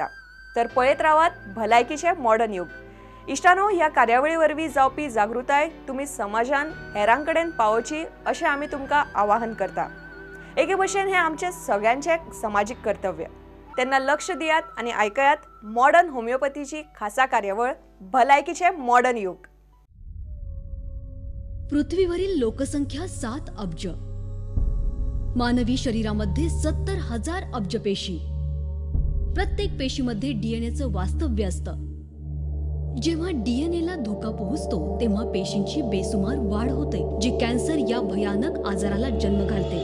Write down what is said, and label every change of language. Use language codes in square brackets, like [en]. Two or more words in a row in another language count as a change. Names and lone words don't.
[kok] तर पळयत रावात भलायकीचे मॉडर्न युग. इष्टानो, ह्या कार्यावळी वरवीं जावपी जागृताय तुम्ही समाजान हेरां कडेन पावोवची अशें आमी तुमकां आवाहन करता. एके भशेन हे आमचे सगळ्यांचे समाजीक कर्तव्य. तेन्ना लक्ष दियात आणि आयकयात मॉडर्न होमिओपॅथीची खासा कार्यावळ भलायकीचे मॉडर्न युग. [mr] पृथ्वीवरील लोकसंख्या 7 अब्ज. मानवी शरीरामध्ये 70,000 अब्ज पेशी. प्रत्येक पेशीमध्ये डीएनएचं वास्तव्य असतं. जेव्हा डीएनए ला धोका पोहोचतो तेव्हा पेशींची बेसुमार वाढ होते, जी कॅन्सर या भयानक आजाराला जन्म घालते.